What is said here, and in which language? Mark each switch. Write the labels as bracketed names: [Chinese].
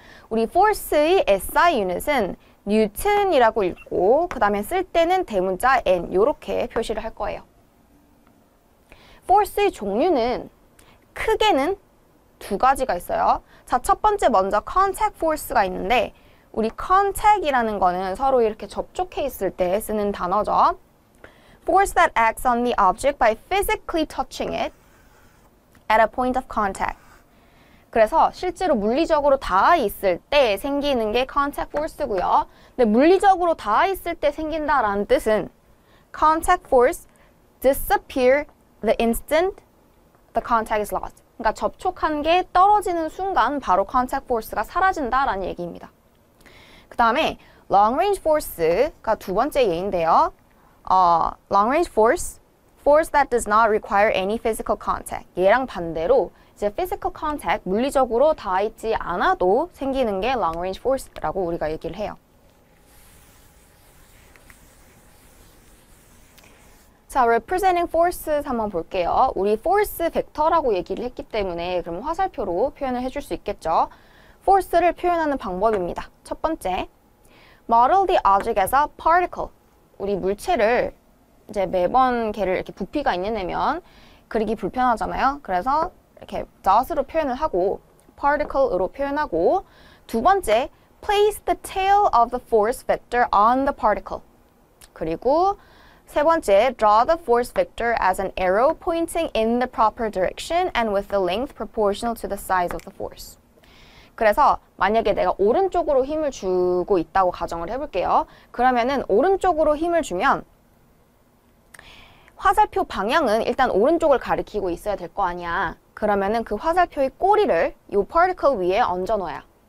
[Korean] 우리 force의 SI 유닛은 뉴턴이라고 읽고 그 다음에 쓸 때는 대문자 N 이렇게 표시를 할 거예요. force의 종류는 크게는 두 가지가 있어요. 자, 첫 번째 먼저 contact force가 있는데 우리 contact이라는 거는 서로 이렇게 접촉해 있을 때 쓰는 단어죠. [English] Force that acts on the object by physically touching it at a point of contact. [Korean] 그래서 실제로 물리적으로 닿아 있을 때 생기는 게 contact force고요. 근데 물리적으로 닿아 있을 때 생긴다라는 뜻은 [English] contact force disappear the instant the contact is lost. [Korean] 그러니까 접촉한 게 떨어지는 순간 바로 contact force가 사라진다라는 얘기입니다. 그 다음에 long range force가 두 번째 예인데요. [English] long range force, force that does not require any physical contact. [Korean] 얘랑 반대로 이제 physical contact, 물리적으로 닿아 있지 않아도 생기는 게 long range force라고 우리가 얘기를 해요. 자, representing forces 한번 볼게요. 우리 force 벡터라고 얘기를 했기 때문에 그럼 화살표로 표현을 해줄 수 있겠죠. force를 표현하는 방법입니다. 첫 번째, [English] model the object as a particle. [Korean] 우리 물체를 이제 매번 걔를 이렇게 부피가 있는 애면 그리기 불편하잖아요. 그래서 이렇게 dot으로 표현을 하고 particle으로 표현하고, 두 번째, [English] place the tail of the force vector on the particle. [Korean] 그리고 세 번째, [English] draw the force vector as an arrow pointing in the proper direction and with the length proportional to the size of the force. [Korean] 그래서 만약에 내가 오른쪽으로 힘을 주고 있다고 가정을 해볼게요. 그러면은 오른쪽으로 힘을 주면 화살표 방향은 일단 오른쪽을 가리키고 있어야 될 거 아니야. 그러면은 그 화살표의 꼬리를 이 particle 위에 얹어 놓아요.